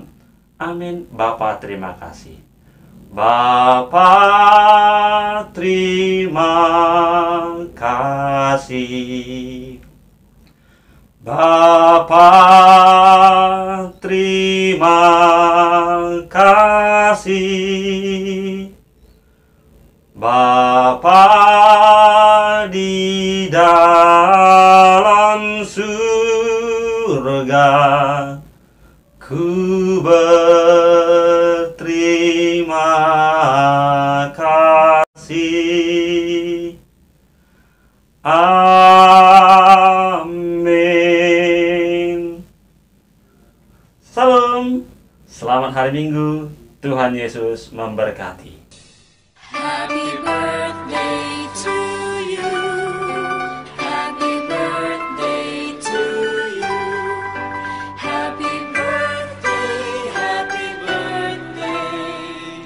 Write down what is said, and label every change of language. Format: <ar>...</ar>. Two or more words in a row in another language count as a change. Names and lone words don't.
<id>Amin. Bapa terima kasih. Bapa terima kasih. Bapa, terima kasih. Bapa di dalam surga, ku berterima kasih. Amin. Salam, selamat hari Minggu. Tuhan Yesus memberkati.</id> <en>Happy birthday to you. Happy birthday to you. Happy birthday, happy birthday.</en>